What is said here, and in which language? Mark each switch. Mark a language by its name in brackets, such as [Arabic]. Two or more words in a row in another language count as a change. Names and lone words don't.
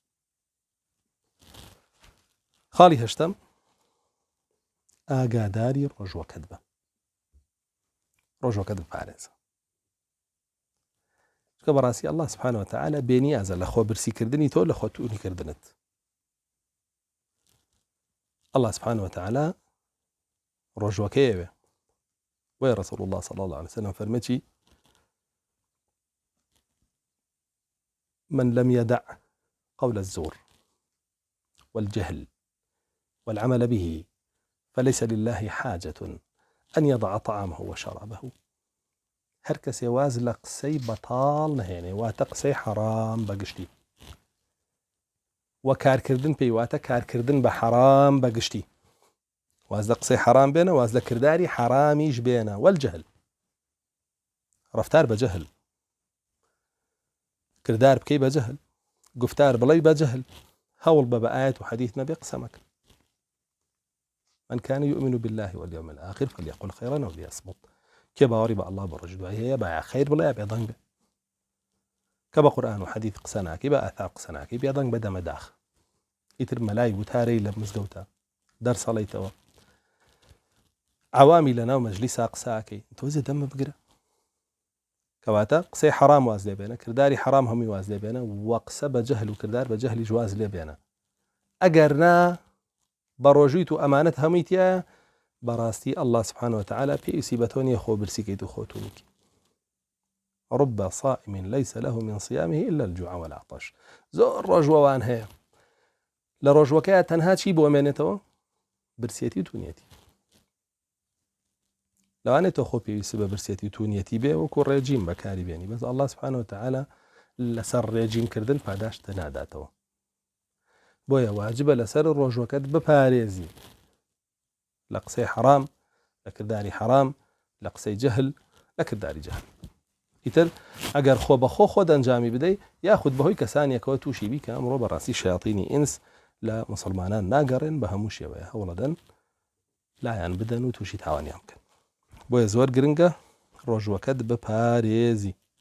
[Central Kurdish] خاڵی هەشتم ئاگاداری ڕۆژوەکەت بە ڕۆژوەکەت بپارێزە چکە بەڕاستی [Arabic] ئەڵڵا سوبحانە وتەعالە [Central Kurdish] بێنیازە لە خۆ برسیکردنی تۆ لە خۆ توونیکردنت [Arabic] الله سبحانه وتعالى [Central Kurdish] ڕۆژوەکەیەوێ وەی [Arabic] رسول الله صلى الله عليه وسلم [Central Kurdish] فەرمێکی [Arabic] من لم يدع قول الزور والجهل والعمل به فليس لله حاجة أن يضع طعامه وشرابه [Central Kurdish] هەر کەسێ واز لە قسەی بەتاڵ نهێنێ واتە قسەی حەرام بەگشتی و کارکردن پێی واتە کارکردن بە حەرام بەگشتی واز لە قسەی حەرام بێنە واز لە کرداری حەرامیش بێنە والجهل ڕەفتار بە جەهل کردار بکەی بە جەهل گفتار بڵێی بە جەهل هەوڵ بە ئایەت و حەدیث نەبێ قسە مەکە [Arabic] من كان يؤمن بالله واليوم الآخر فليقل خيرا أو ليصمت [Central Kurdish] کێ باوەڕی بە ئەڵڵا بە ڕۆژی دوای هەیە با خەیر بڵێ بێدەنگ بێ کە بە قورئان و حەدیث قسە ناکەی بە ئاثار قسە ناکەی بێدەنگ بە دەمەداخ ئیتر مەلای وتارەی لە مزگەوتە دەرسەڵیتەوە عوامی لە ناو مەجلیسا قساکەی تۆزێ دەمە بگرە کەواتە قسەی حەرام واز لێ بێنە کرداری حەرام هەمووی واز لێ بێنە و قسە بە جەهل و کردار بە جەهلیش واز لێ بێنە ئەگەر نا بە ڕۆژویت و ئەمانەت هەمووی تایە بەڕاستی [Arabic] الله سبحانه وتعالى [Central Kurdish] پێویستی بە تۆ نییە خۆ برسیکەیت و خۆتونیکی [Arabic] رب صائم ليس له من صيامه إلا الجوع والعطش [Central Kurdish] زۆر ڕۆژوەوان هەیە لە ڕۆژوەکەیە تەنها چی بۆ مێنێتەوە برسێتی و تونیەتی لەوانێت تۆ خۆ پێویستی بە برسێتی و تونیەتی بێ وەکو ڕێجیم بەکاری بێنی بەس [Arabic] الله سبحانه وتعالى [Central Kurdish] لەسەر ڕێجیم کردن پاداشتە ناداتەوە بۆیە واجبە لەسەر ڕۆژوەکەت بپارێزی لە قسەی حەرام لە کرداری حەرام لە قسەی جەهل لە کرداری جەهل ئیتر ئەگەر خۆ بە خۆ خۆت ئەنجامی بدەیت یاخود بەهۆی کەسانێکەوە تووشی بی کە ئەمڕۆ بەڕاستی شەیاطینی ئینس لە موسڵمانان ناگەڕێن بە هەموو شێوەیە هەوڵەدەن لایەن بدەن و تووشی تاوانیان بکەن بۆیە زۆر گرنگە ڕۆژوەکەت بپارێزی